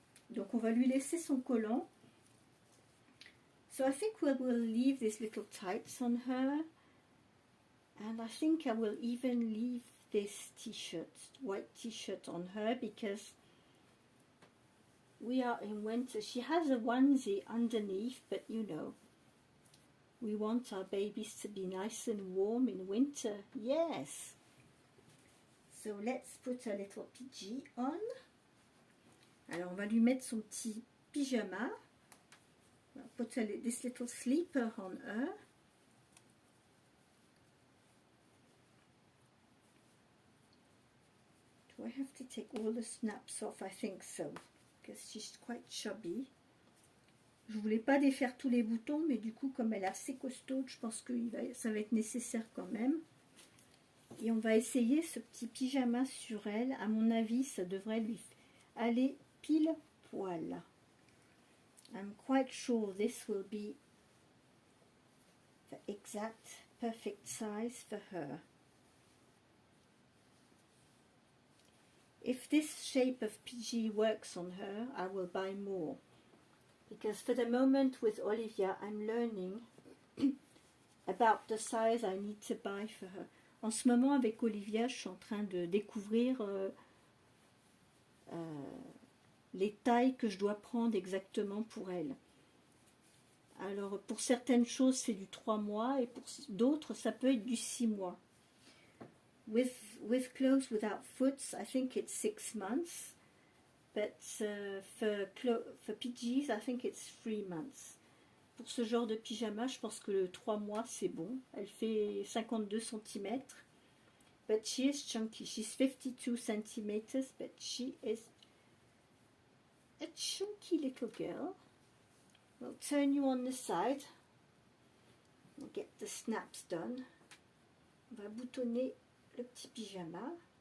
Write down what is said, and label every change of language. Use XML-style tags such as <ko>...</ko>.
<fr>Donc on va lui laisser son collant.</fr> <en>So I think we will leave these little tights on her. And I think I will even leave this t-shirt, white t-shirt on her because we are in winter. She has a onesie underneath, but you know, we want our babies to be nice and warm in winter. Yes. So let's put a little PG on.</en> <fr>Alors on va lui mettre son petit pyjama.</fr> <en>We'll put this little sleeper on her. Do I have to take all the snaps off? I think so, because she's quite chubby.</en> <fr>Je voulais pas défaire tous les boutons, mais du coup, comme elle est assez costaude, je pense que ça va être nécessaire quand même. Et on va essayer ce petit pyjama sur elle. À mon avis, ça devrait lui aller pile poil.</fr> <en>I'm quite sure this will be the exact perfect size for her. If this shape of PG works on her, I will buy more. Because for the moment with Olivia, I'm learning about the size I need to buy for her.</en> <fr>En ce moment, avec Olivia, je suis en train de découvrir les tailles que je dois prendre exactement pour elle. Alors, pour certaines choses, c'est du 3 mois et pour d'autres, ça peut être du 6 mois.</fr> <en>With clothes without foots, I think it's 6 months. But for PGs, I think it's 3 months.</en> <fr>Pour ce genre de pyjama, je pense que le 3 mois, c'est bon. Elle fait 52 cm.</fr> <en>But she is chunky. She's 52 centimeters, but she is a chunky little girl. We'll turn you on the side. We'll get the snaps done.</en> <fr>On va boutonner le petit pyjama.</fr>